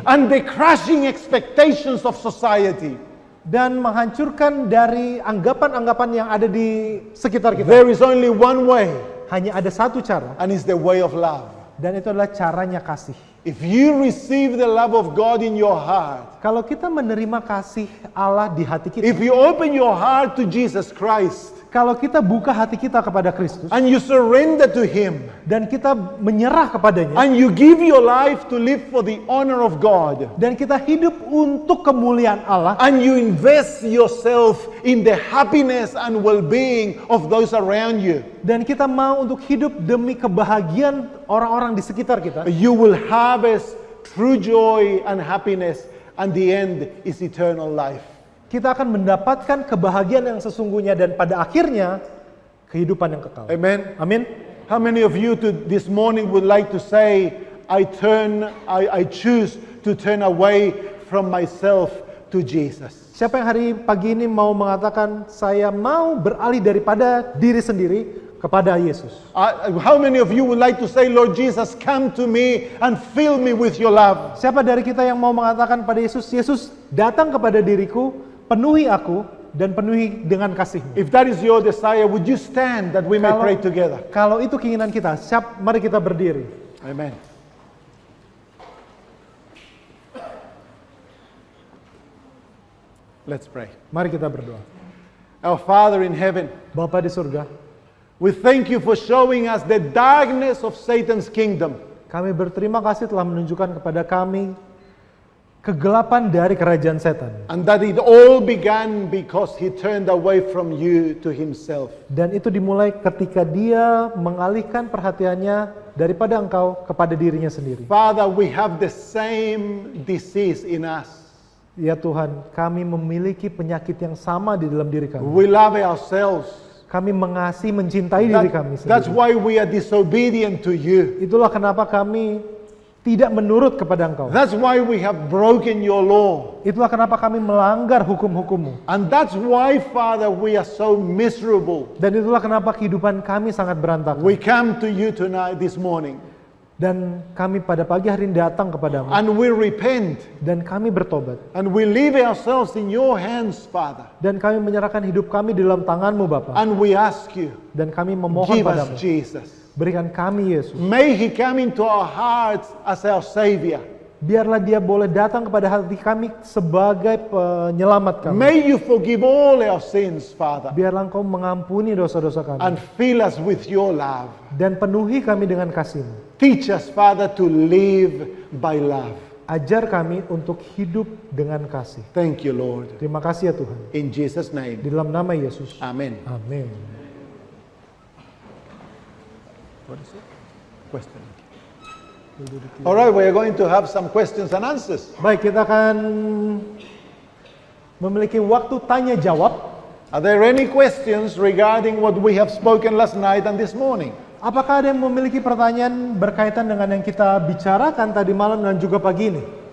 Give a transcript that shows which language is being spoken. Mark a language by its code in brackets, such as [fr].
[en] and the crushing expectations of society? [id] dan menghancurkan dari anggapan-anggapan yang ada di sekitar kita? [en] There is only one way, [id] Hanya ada satu cara, [en] and it's the way of love. [id] dan itu adalah caranya kasih. [en] If you receive the love of God in your heart, [id] Kalau kita menerima kasih Allah di hati kita, [en] if you open your heart to Jesus Christ [id] kalau kita buka hati kita kepada Kristus [en] and you surrender to Him [id] dan kita menyerah kepadanya [en] and you give your life to live for the honor of God [id] dan kita hidup untuk kemuliaan Allah [en] and you invest yourself in the happiness and well-being of those around you, [id] dan kita mau untuk hidup demi kebahagiaan orang-orang di sekitar kita, [en] you will harvest true joy and happiness, and the end is eternal life. [id] kita akan mendapatkan kebahagiaan yang sesungguhnya dan pada akhirnya kehidupan yang kekal. [en] Amen. [id] Amin. [en] How many of you this morning would like to say, I choose to turn away from myself to Jesus? [id] Siapa yang hari pagi ini mau mengatakan saya mau beralih daripada diri sendiri kepada Yesus? [en] How many of you would like to say, Lord Jesus, come to me and fill me with your love? [id] Siapa dari kita yang mau mengatakan pada Yesus, Yesus datang kepada diriku, penuhi aku dan penuhi dengan kasih-Mu? [en] If that is your desire, would you stand that we may pray together? [id] Kalau itu keinginan kita, mari kita berdiri. [en] Amen. Let's pray. [id] Mari kita berdoa. [en] Our Father in heaven, [id] Bapa di surga, [en] we thank you for showing us the darkness of Satan's kingdom. [id] kami berterima kasih telah menunjukkan kepada kami kegelapan dari kerajaan setan. [en] And that it all began because he turned away from you to himself. [id] Dan itu dimulai ketika dia mengalihkan perhatiannya daripada engkau kepada dirinya sendiri. [en] Father, we have the same disease in us. [id] Ya Tuhan, kami memiliki penyakit yang sama di dalam diri kami. [en] We love ourselves. [id] Kami mengasihi, mencintai diri kami [en] That's [id] sendiri. [en] why we are disobedient to you. [id] Itulah kenapa kami tidak menurut kepada Engkau. [en] That's why we have broken your law. [id] Itulah kenapa kami melanggar hukum-hukum-Mu. [en] And that's why, Father, we are so miserable. [id] Dan itulah kenapa kehidupan kami sangat berantakan. [en] We come to you tonight, this morning, [id] Dan kami pada pagi hari ini datang kepadamu. [en] and we repent, [id] Dan kami bertobat. [en] and we leave ourselves in your hands, Father. [id] Dan kami menyerahkan hidup kami di dalam tangan-Mu Bapa. [en] And we ask you, [id] Dan kami memohon [en] give us [id] padamu. [en] Jesus. [id] Berikan kami Yesus. [en] May he come into our hearts as our Savior. [id] Biarlah dia boleh datang kepada hati kami sebagai penyelamat kami. [en] May you forgive all our sins, Father, [id] Biarlah Engkau mengampuni dosa-dosa kami. [en] and fill us with your love. [id] Dan penuhi kami dengan kasih-Mu. [en] Teach us, Father, to live by love. [id] Ajar kami untuk hidup dengan kasih. [en] Thank you, Lord. [id] Terima kasih ya Tuhan. [en] In Jesus' name, [id] Di dalam nama Yesus. [en] amen. [id] Amin. [en] What is it? Question. All right, we are going to have some questions and answers. [id] Baik, kita akan memiliki waktu tanya jawab. [en] Are there any questions regarding what we have spoken last night and this morning? [id] Apakah ada yang memiliki pertanyaan berkaitan dengan yang kita bicarakan tadi malam dan juga pagi ini?